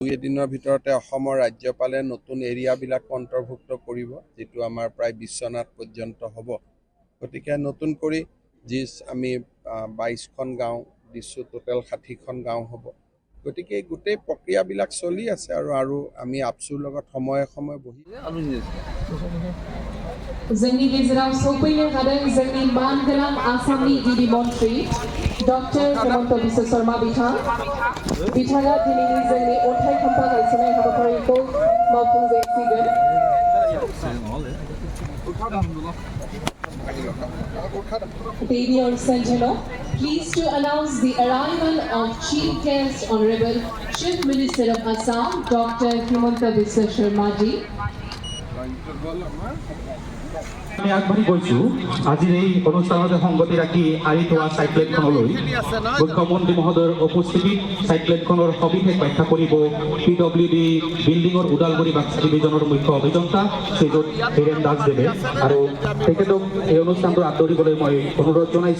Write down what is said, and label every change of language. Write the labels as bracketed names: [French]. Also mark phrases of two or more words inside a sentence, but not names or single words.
[Assamese] 2 দিনৰ ভিতৰতে অসমৰ ৰাজ্যপালে নতুন এৰিয়াবিলাক অন্তৰ্ভুক্ত কৰিব, যেটো আমাৰ প্ৰায় বিশ্বনাথ পৰ্যন্ত হ'ব। গতিকে নতুন কৰি যি আমি 22খন গাঁও দিছো, টোটেল 60খন গাঁও হ'ব। গতিকে গোটেই প্ৰক্ৰিয়াবিলাক চলি আছে আৰু আমি আপচুৰ লগত সময়ে বহি [Bodo] जोंनि गेजेराव सफैनो हादों जोंनि मानगोनां आसामनि गिबि मन्त्रि डक्टर हिमन्त बिश्व शर्मा बिथाङा दिनैनि जोंनि अन्थाइ खाम्फा गायसननाय हाबाफारिखौ मावफुंजेनसिगोन। [English] Ladies and gentlemen, pleased to announce the arrival of Chief Guest Honorable Chief Minister of Assam, Dr. Himanta Biswa Sharma ji. [Assamese] আমি আগবাঢ়ি গৈছো আজিৰ এই অনুষ্ঠানতে সংগতি ৰাখি আৰি থোৱা চাইক্লেটখনলৈ মুখ্যমন্ত্ৰী মহোদয়ৰ উপস্থিতিত চাইক্লেটখনৰ সবিশেষ ব্যাখ্যা কৰিব PWD বিল্ডিঙৰ ওদালগুৰি বাক্সা ডিভিজনৰ মুখ্য অভিযন্তা শ্ৰীযুত হীৰেন দাসদেৱে আৰু তেখেতক এই অনুষ্ঠানটো আদৰিবলৈ মই অনুৰোধ জনাইছো।